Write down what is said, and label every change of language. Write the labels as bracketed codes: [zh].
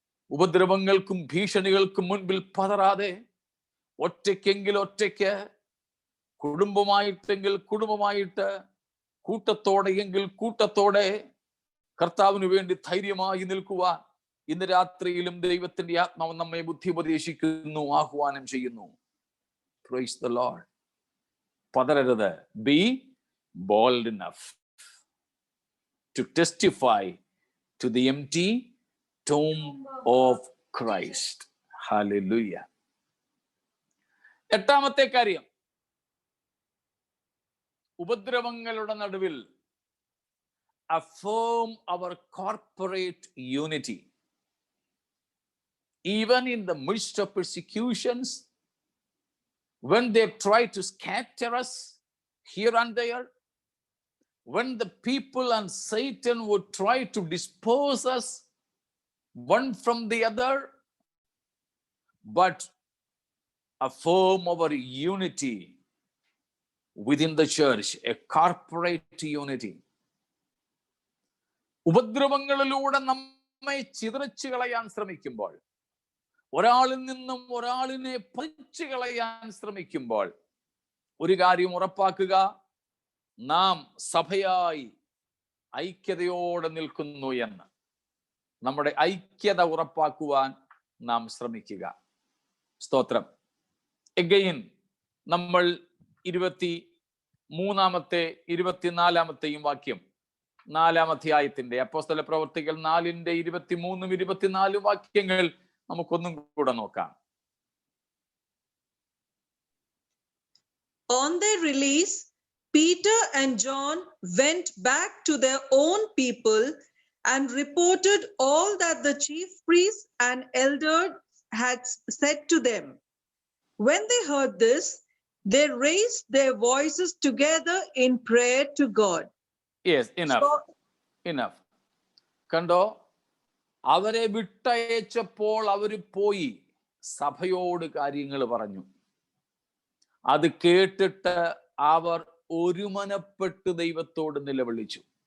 [ml] ഉപദ്രവങ്ങൾക്കും ഭീഷണികൾക്കും മുൻപിൽ പതറാതെ ഒറ്റയ്ക്കെങ്കിൽ ഒറ്റയ്ക്ക്, കുടുംബമായിട്ടെങ്കിൽ കുടുംബമായിട്ട്, കൂട്ടത്തോടെ എങ്കിൽ കൂട്ടത്തോടെ കർത്താവിന് വേണ്ടി ധൈര്യമായി നിൽക്കുവാൻ ഇന്ന് രാത്രിയിലും ദൈവത്തിന്റെ ആത്മാവ് നമ്മെ ബുദ്ധി ഉപദേശിക്കുന്നു, ആഹ്വാനം ചെയ്യുന്നു. [en] Praise the Lord. [ml] പതരരുത്. [en] Be bold enough to testify to the empty tomb of Christ. Hallelujah. [ml] എട്ടാമത്തെ കാര്യം, ഉപദ്രവങ്ങളുടെ നടുവിൽ [en] affirm our corporate unity. Even in the midst of persecutions, when they try to scatter us here and there, when the people and Satan would try to disperse us one from the other, but affirm our unity within the church, a corporate unity. [ml] ഉപദ്രവങ്ങളിലൂടെ നമ്മെ ചിതറിച്ചു കളയാൻ ശ്രമിക്കുമ്പോൾ, ഒരാളിൽ നിന്നും ഒരാളിനെ പറിച്ചു കളയാൻ ശ്രമിക്കുമ്പോൾ, ഒരു കാര്യം ഉറപ്പാക്കുക, നാം സഭയായി ഐക്യതയോടെ നിൽക്കുന്നു എന്ന്. നമ്മുടെ ഐക്യത ഉറപ്പാക്കുവാൻ നാം ശ്രമിക്കുക. സ്തോത്രം. എഗെയിൻ നമ്മൾ 23-ാമത്തെ 24-ാമത്തെയും വാക്യം, 4-ാം അധ്യായത്തിന്റെ അപ്പോസ്തല പ്രവർത്തികൾ 4-ന്റെ 23-ഉം 24-ഉം വാക്യങ്ങൾ നമുക്കൊന്നും കൂടെ നോക്കാം. [en] On their release, Peter and John went back to their own people and reported all that the chief priests and elders had said to them. When they heard this, they raised their voices together in prayer to God. Yes, enough. [ml] കണ്ടോ, അവരെ വിട്ടയച്ചപ്പോൾ അവര് പോയി സഭയോട് കാര്യങ്ങൾ പറഞ്ഞു. അത് കേട്ടിട്ട് അവർ ഒരുമനപ്പെട്ട് ദൈവത്തോട് നിലവിളിച്ചു.